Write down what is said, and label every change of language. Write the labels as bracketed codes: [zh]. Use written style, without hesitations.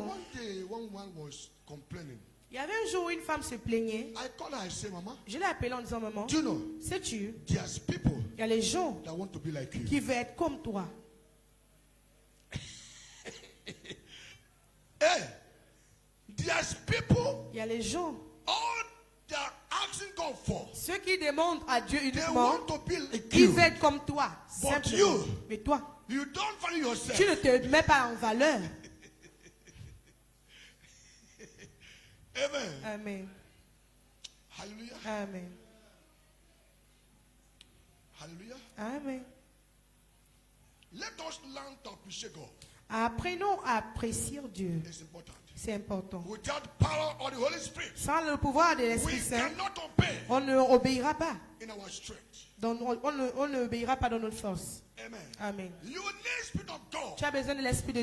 [en] one day one woman was complaining? [fr] il y avait un jour où une femme se plaignait. [en] I called her. I say, Mama, [fr] Je l'ai appelée en disant, maman, [en] do you know [fr] sais-tu, [en] there's people [fr] il y a les gens [en] that want to be like you? [fr] qui veulent être comme toi. [en] Hey, there's people. [fr] Il y a les gens, [en] All they're asking God for, [fr] ceux qui demandent à Dieu [en] they [fr] uniquement, [en] want to be like [fr] qui [en] you. [fr] veulent être comme toi. [en] But [fr] Simplement. [en] you- [fr] Mais toi, [en] You don't value yourself. [fr] tu ne te mets pas en valeur. [en] Amen. [fr] Amen. [en] Hallelujah. [fr] Amen. [en] Hallelujah. [fr] Amen. [en] Let us learn to appreciate God. [fr] Apprenons à apprécier Dieu. [en] It's important. [fr] C'est important. [en] Without power of the Holy Spirit, [fr] Sans le pouvoir de [en] we [fr] l'Esprit Saint, [en] cannot obey [fr] on ne obéira pas. [en] in our strength. [fr] On ne obéira pas dans notre force. [en] Amen. [fr] Amen. [en] You need Spirit of God. [fr] Tu as besoin de l'Esprit de